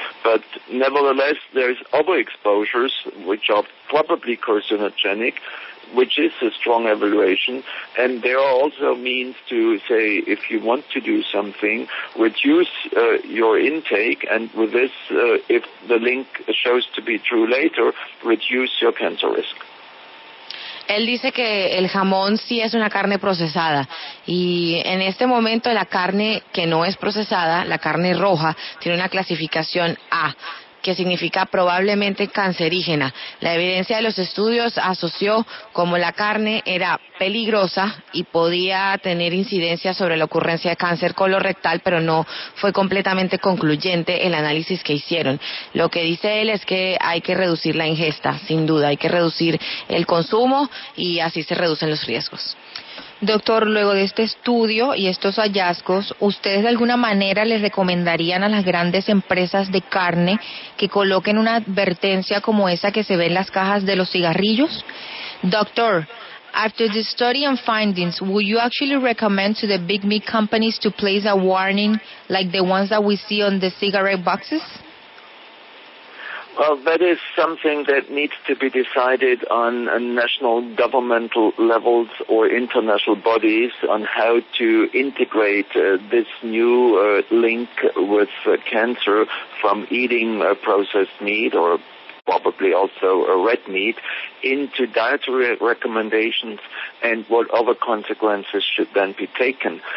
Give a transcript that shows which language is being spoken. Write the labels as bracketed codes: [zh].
[en] But nevertheless, there's other exposures which are probably carcinogenic, which is a strong evaluation, and there are also means to say, if you want to do something, reduce your intake, and with this, if the link shows to be true later, reduce your cancer risk. [es] Él dice que el jamón sí es una carne procesada y en este momento la carne que no es procesada, la carne roja, tiene una clasificación A, que significa probablemente cancerígena. La evidencia de los estudios asoció como la carne era peligrosa y podía tener incidencia sobre la ocurrencia de cáncer colorectal, pero no fue completamente concluyente el análisis que hicieron. Lo que dice él es que hay que reducir la ingesta, sin duda, hay que reducir el consumo y así se reducen los riesgos. Doctor, luego de este estudio y estos hallazgos, ¿ustedes de alguna manera les recomendarían a las grandes empresas de carne que coloquen una advertencia como esa que se ve en las cajas de los cigarrillos? [en] Doctor, after the study and findings, would you actually recommend to the big meat companies to place a warning like the ones that we see on the cigarette boxes? Well, that is something that needs to be decided on national governmental levels or international bodies on how to integrate this new link with cancer from eating processed meat or probably also a red meat into dietary recommendations and what other consequences should then be taken.